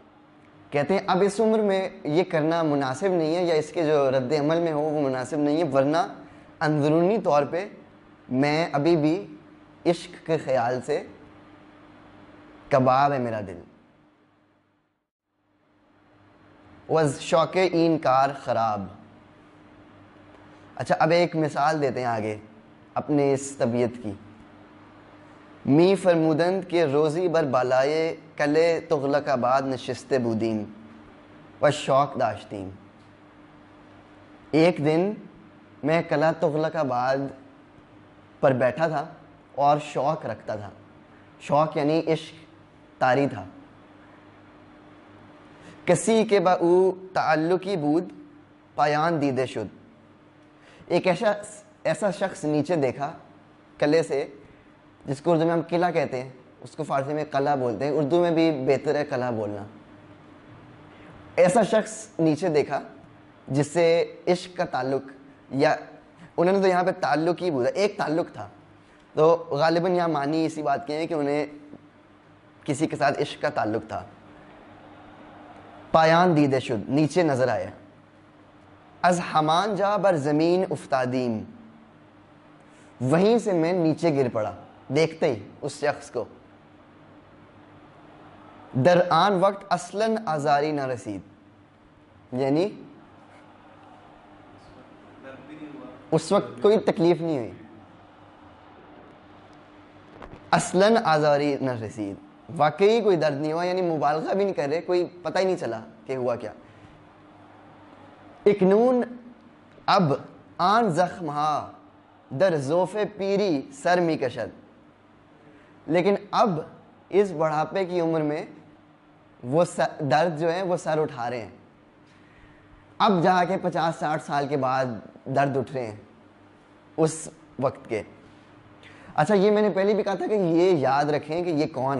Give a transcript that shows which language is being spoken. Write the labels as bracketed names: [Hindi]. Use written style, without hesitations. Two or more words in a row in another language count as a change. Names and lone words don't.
[Urdu] کہتے ہیں اب اس عمر میں یہ کرنا مناسب نہیں ہے, یا اس کے جو رد عمل میں ہو وہ مناسب نہیں ہے, ورنہ اندرونی طور پہ میں ابھی بھی عشق کے خیال سے کباب ہے میرا دل. [Persian] وز شوق انکار خراب. [Urdu] اچھا اب ایک مثال دیتے ہیں آگے اپنے اس طبیعت کی. [Persian] می فرمودند کہ روزی بر بالائے کلے تغلق آباد نشستے بودیم و شوق داشتیم. [Urdu] ایک دن میں قلعہ تغلق آباد پر بیٹھا تھا اور شوق رکھتا تھا. شوق یعنی عشق طاری تھا. [Persian] کسی کے با او تعلقی بود پایان دیدے شد. [Urdu] ایک ایسا شخص نیچے دیکھا قلعے سے, جس کو اردو میں ہم قلعہ کہتے ہیں, اس کو فارسی میں قلعہ بولتے ہیں, اردو میں بھی بہتر ہے قلعہ بولنا. ایسا شخص نیچے دیکھا جس سے عشق کا تعلق, یا انہوں نے تو یہاں پہ تعلق ہی بولا, ایک تعلق تھا, تو غالباً یہاں معنی اسی بات کے ہیں کہ انہیں کسی کے ساتھ عشق کا تعلق تھا. [Persian] پایان دیدے شد, [Urdu] نیچے نظر آیا. [Persian] از ہمان جا بر زمین افتادیم, [Urdu] وہیں سے میں نیچے گر پڑا دیکھتے ہی اس شخص کو. [Persian] در آن وقت اصلاً آزاری نہ رسید, [Urdu] یعنی اس وقت کوئی تکلیف نہیں ہوئی. [Persian] اصلاً آزاری نہ رسید, [Urdu] واقعی کوئی درد نہیں ہوا, یعنی مبالغہ بھی نہیں کر رہے, کوئی پتہ ہی نہیں چلا کہ ہوا کیا. [Persian] اکنون اب آن زخم ہا در زوف پیری سر می کشد. [Urdu] لیکن اب اس بڑھاپے کی عمر میں وہ درد جو ہے وہ سر اٹھا رہے ہیں. اب جا کے 50-60 سال کے بعد درد اٹھ رہے ہیں اس وقت کے. اچھا یہ میں نے پہلے بھی کہا تھا کہ یہ یاد رکھیں کہ یہ کون ہے.